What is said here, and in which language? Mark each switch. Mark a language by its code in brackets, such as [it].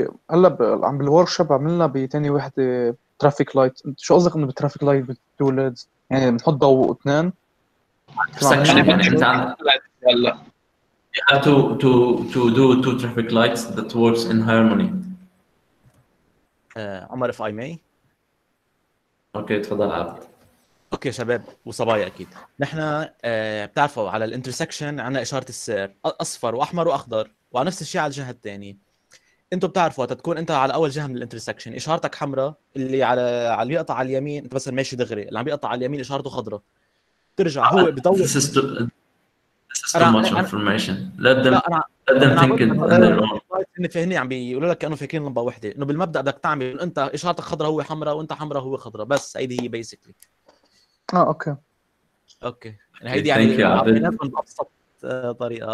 [ar] هلا عم بالورك شوب عملنا بتاني وحده ترافيك لايت. شو قصدك انه بترافيك لايت بتو ليدز؟ يعني بنحط ضوء 2 يعني انت هلا [en] you have to do 2 traffic lights that works in harmony. عمر if I may. [ar] اوكي تفضل عبد. اوكي شباب وصبايا اكيد، نحن بتعرفوا على الانترسكشن عندنا اشاره السير اصفر واحمر واخضر، وعلى نفس الشيء على الجهه الثانيه. انتم بتعرفوا وقت تكون انت على اول جهه من الانترسكشن اشارتك حمراء، اللي على اللي بيقطع على اليمين انت بس ماشي دغري، اللي عم بيقطع على اليمين اشارته خضراء. ترجع هو بضوء. [en] This is too much information. Let them think it on their own. [ar] فهني عم بيقولوا لك كانوا فاكرين لمبه وحده، انه بالمبدا بدك تعمل انت اشارتك خضراء هو حمراء وانت حمراء هو خضراء، بس هيدي هي بيسكلي. اوكي يعني هيدي يعني عطيناكم بابسط طريقه.